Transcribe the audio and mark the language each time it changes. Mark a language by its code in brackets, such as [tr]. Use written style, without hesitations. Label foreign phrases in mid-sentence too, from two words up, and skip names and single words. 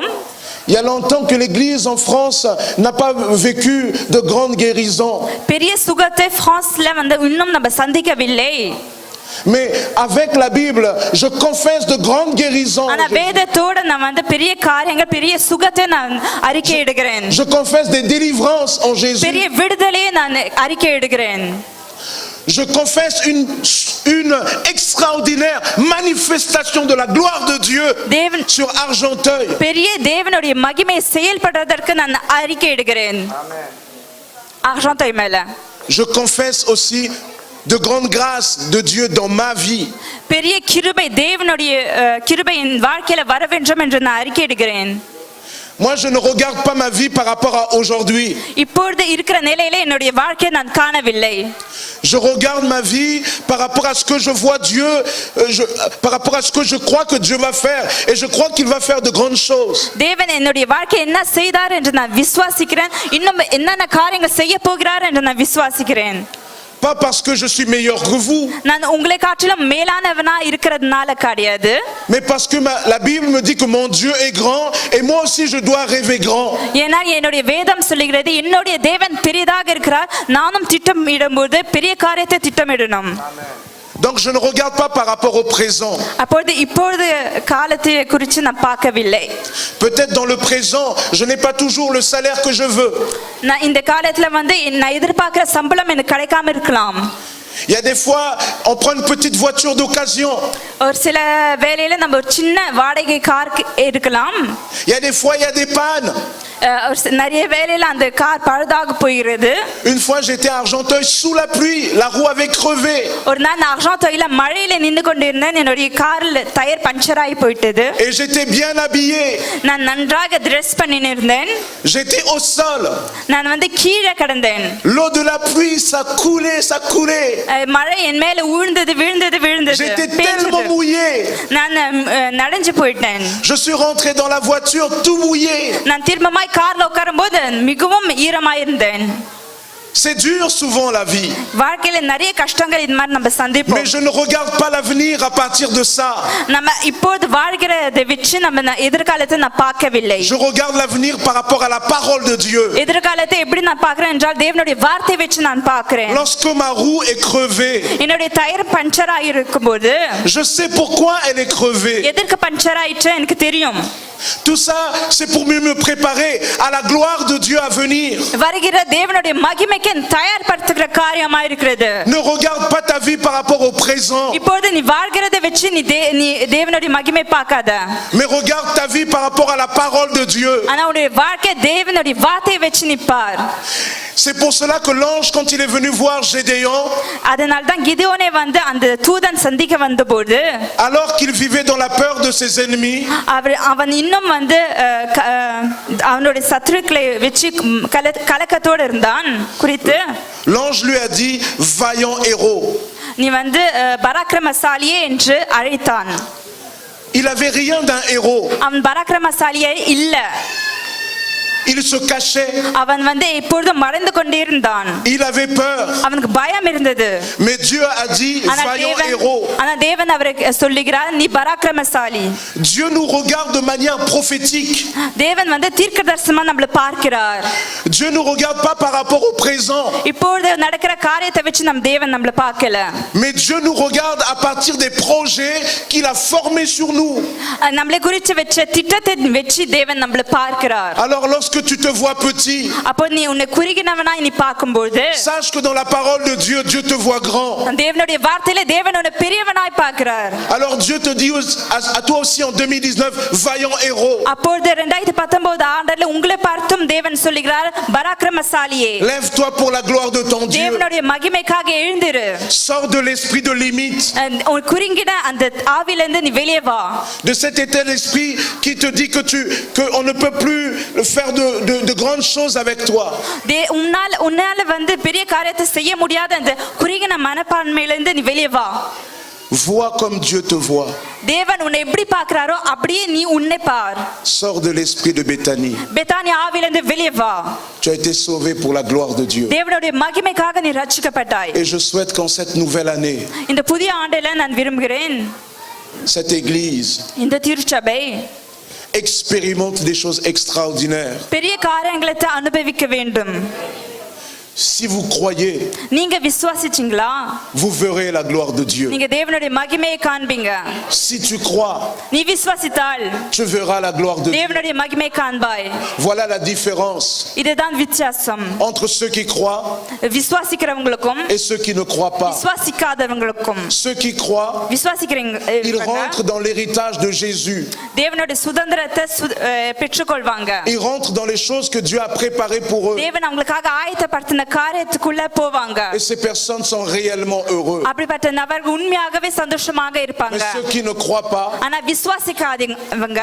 [fr] Il y a longtemps que l'église en France n'a pas vécu de grandes guérisons. [ta] பெரிய சுகத்தை பிரான்ஸ்ல வந்து இன்னும் நம்ம சந்திக்கவில்லை. [fr] Mais avec la Bible, je confesse de grandes guérisons. [ta] ஆனா வேதத்தோட நான் வந்து பெரிய காரியங்கள், பெரிய சுகத்தை நான் அறிக்கையிடுகிறேன். [fr] Je confesse des délivrances en Jésus. [ta] பெரிய விடுதலையை நான் அறிக்கையிடுகிறேன். [fr] Je confesse une extraordinaire manifestation de la gloire de Dieu sur Argenteuil. [ta] பெரிய தேவனுடைய மகிமை செயல்படுவதற்கு நான் அறிக்கையிடுகிறேன். Argenteuil மேல. [fr] Je confesse aussi de grandes grâces de Dieu dans ma vie. [ta] பெரிய கிருபை தேவனுடைய கிருபை என் வாழ்க்கையில வர வேண்டும் என்று நான் அறிக்கையிடுகிறேன். [fr] Moi je ne regarde pas ma vie par rapport à aujourd'hui. [ta] இப்பொழுது இருக்கிற நிலையில என்னுடைய வாழ்க்கையை நான் காணவில்லை. [fr] Je regarde ma vie par rapport à ce que je vois Dieu, par rapport à ce que je crois que Dieu va faire, et je crois qu'il va faire de grandes choses. [ta] தேவன் என்னுடைய வாழ்க்கை என்ன செய்தார் என்று நான் விசுவாசிக்கிறேன். இன்னும் என்னென்ன காரியங்கள் செய்ய போகிறார் என்று நான் விசுவாசிக்கிறேன். [fr] Pas parce que je suis meilleur que vous, [ta] நான் உங்களை காட்டிலும் மேலானவனா இருக்கிறதுனால கிடையாது. [fr] mais parce que la Bible me dit que mon Dieu est grand et moi aussi je dois rêver grand. [ta] ஏன்னா என்னுடைய வேதம் சொல்லுகிறது என்னுடைய தேவன் பெரியதாக இருக்கிறார், நானும் திட்டமிடும்போது பெரிய காரியத்தை திட்டமிடணும். [fr] Donc je ne regarde pas par rapport au présent. [ta] இப்பொழுது காலத்தை குறித்து நான் பார்க்கவில்லை. [fr] Peut-être dans le présent, je n'ai pas toujours le salaire que je veux. [ta] நான் இந்த காலத்துல வந்து நான் எதிர்பார்க்கிற சம்பளம் எனக்கு கிடைக்காம இருக்கலாம். [fr] Il y a des fois, on prend une petite voiture d'occasion. [ta] ஒரு சில வேளையில நம்ம ஒரு சின்ன வாடகை கார் எடுக்கலாம். [fr] Il y a des fois, il y a des pannes. [ta] நிறைய வேளையில அந்த கார் பழுதாக போயிடுது. [fr] Une fois, j'étais à Argenteuil sous la pluie, la roue avait crevé. [ta] ஒரு நாள் நான் அர்ஜென்டினால மழையில நின்னு கொண்டிருந்தேன். என்னுடைய கார்ல [en] tyre puncture [ta] ஆகி போயிட்டது. [fr] Et j'étais bien habillé. [ta] நான் நன்றாக ட்ரெஸ் பண்ணின்னு இருந்தேன். [fr] J'étais au sol. [ta] நான் வந்து கீழே கிடந்தேன். [fr] L'eau de la pluie, ça coulait, ça coulait. [ta] மழை என் மேல விழுந்தது விழுந்தது விழுந்தது. [fr] J'étais tellement mouillé. [ta] நான் நனைஞ்சு போயிட்டேன். [fr] Je suis rentré dans la voiture tout mouillé. [ta] நான் திரும்பமாய் கார்ல உட்காரும்போது மிகவும் ஈரமாயிருந்தேன். [fr] C'est dur souvent la vie. [ta] வாழ்க்கையில நிறைய கஷ்டங்கள் இந்த மாதிரி நம்ம [fr] Mais [ta] சந்திப்போம். [fr] je ne regarde pas l'avenir à partir de ça. [ta] நம்ம இப்போது வாழ்கிறதை வச்சு நம்ம எதிர்காலத்தை நான் பார்க்கவில்லை. [fr] Je regarde l'avenir par rapport à la parole de Dieu. [ta] எதிர்காலத்தை எப்படி நான் பார்க்கிறேன் என்றால் தேவனுடைய வார்த்தையை வச்சு நான் பார்க்கிறேன். [fr] Lorsque ma roue est crevée, [ta] என்னுடைய [en] tyre puncture [ta] ஆகிருக்கும்போது [fr] je sais pourquoi elle est crevée. [ta] எதற்கு பஞ்சர் ஆயிற்று எனக்கு தெரியும். [fr] Tout ça, c'est pour mieux me préparer à la gloire de Dieu à venir. [ta] வருகிற தேவனுடைய மகிமைக்கு தயார்படுத்துகிற காரியமா இருக்கிறது. [fr] Ne regarde pas ta vie par rapport au présent, [ta] இப்போது நீ வாழ்கிறதை வச்சு நீ தேவனுடைய மகிமை பார்க்காத. [fr] mais regarde ta vie par rapport à la parole de Dieu. [ta] ஆனா உன்னுடைய வாழ்க்கை தேவனுடைய வார்த்தையை வச்சு நீ பார். [fr] C'est pour cela que l'ange, quand il est venu voir Gédéon, [ta] அதனால தான் கிதியோனை வந்து அந்த தூதன் சந்திக்க வந்தபோது [fr] alors qu'il vivait dans la peur de ses ennemis, [ta] அவன் இன்னும் வந்து அவனுடைய சத்துருக்களை வச்சு கலக்கத்தோடு இருந்தான் குறித்து [fr] l'ange lui a dit vaillant héros. [ta] நீ வந்து பராக்கிரமசாலியே என்று அழைத்தான். [fr] Il avait rien d'un héros. [ta] அவன் பராக்கிரமசாலியே இல்ல. [fr] Il se cachait. [ta] அவன் வந்து எப்பொழுதும் மறைந்து கொண்டே இருந்தான். [fr] Il avait peur. [ta] அவனுக்கு பயம் இருந்தது. [fr] Mais Dieu a dit vaillant héros. [ta] ஆனா தேவன் அவருக்கு சொல்லுகிறார் நீ பராக்கிரமசாலி. [fr] Dieu nous regarde de manière prophétique. [ta] தேவன் வந்து தீர்க்கதரிசனமா நம்மள பார்க்கிறார். [fr] Dieu nous regarde pas par rapport au présent. [ta] இப்பொழுது நடக்கிற காரியத்தை வச்சு நம்ம தேவன் நம்மள பார்க்கல. [fr] Mais Dieu nous regarde à partir des projets qu'il a formés sur nous. [ta] நம்மள குறித்து வச்ச திட்டத்தை வச்சு தேவன் நம்மள பார்க்கிறார். [fr] Alors lorsque tu te vois petit, [ta] அப்போ நீ உன்னை குறுகினவனாய் நீ பார்க்கும்போது [fr] sache que dans la parole de Dieu, Dieu te voit grand. [ta] தேவனுடைய வார்த்தையிலே தேவன் உன்னை பெரியவனாய் பார்க்கிறார். [fr] Alors Dieu te dit à toi aussi en 2019 vaillant héros. [ta] அப்பொழுது 2019 ஆண்டுல உங்களை பார்த்தும் தேவன் சொல்லுகிறார் பராக்கிரமசாலியே. [fr] Lève-toi pour la gloire de ton Dieu. [ta] தேவனுடைய மகிமைக்காக எழுந்திரு. [fr] Sors de l'esprit de limite. [ta] உன் குறுகின அந்த ஆவியிலிருந்து நீ வெளியே வா. [fr] De cet état d'esprit qui te dit que on ne peut plus faire de grandes choses avec toi. [ta] உன்னால வந்து பெரிய காரியத்தை செய்ய முடியாத அந்த குறுகின மனப்பான்மையிலிருந்து நீ வெளியே வா. [fr] Vois comme Dieu te voit. [ta] தேவன் உன்னை எப்படி பார்க்கறாரோ அப்படியே நீ உன்னை பார். [fr] Sors de l'esprit de Béthanie. [ta] பெத்தானியா ஆவியிலிருந்து வெளியே வா. [fr] Tu as été sauvé pour la gloire de Dieu. [ta] தேவனுடைய மகிமைக்காக நீ ரட்சிக்கப்பட்டாய். [fr] Et je souhaite qu'en cette nouvelle année, [ta] இந்த புதிய ஆண்டில நான் விரும்புகிறேன் [fr] cette église [ta] இந்த திருச்சபை [fr] expérimente des choses extraordinaires. [ta] பெரிய காரியங்களை அனுபவிக்க வேண்டும். [fr] Si vous croyez, [ta] நீங்க விசுவாசிச்சீங்களா [fr] vous verrez la gloire de Dieu. [ta] நீங்க தேவனுடைய மகிமையை காண்பீங்க. [fr] Si tu crois, [ta] நீ விசுவாசித்தால் [fr] tu verras la gloire de Dieu. [ta] தேவனுடைய மகிமையை காண்பாய். [fr] Voilà la différence [ta] இதுதான் வித்தியாசம். [fr] entre ceux qui croient [ta] விசுவாசிக்கிறவங்களுக்கும் [fr] et ceux qui ne croient pas. [ta] விசுவாசிக்காதவங்களுக்கும். [fr] Ceux qui croient, [ta] விசுவாசிக்கிறவங்க [fr] ils rentrent dans l'héritage de Jésus. [ta] தேவனுடைய சுதந்திரத்தை பெற்றுக்கொள்வாங்க. [fr] Ils rentrent dans les choses que Dieu a préparées pour eux. [ta] தேவன் அவங்களுக்காக ஆயத்தப்படுத்தின காரியத்துக்குள்ள போவாங்க. [fr] Et ces personnes sont réellement heureux. [ta] அப்படிப்பட்ட நபர்கள் உண்மையாகவே சந்தோஷமாக [fr] Mais [ta] இருப்பாங்க. [fr] ceux qui ne croient pas, [ta] ஆனா விசுவாசிக்காதவங்க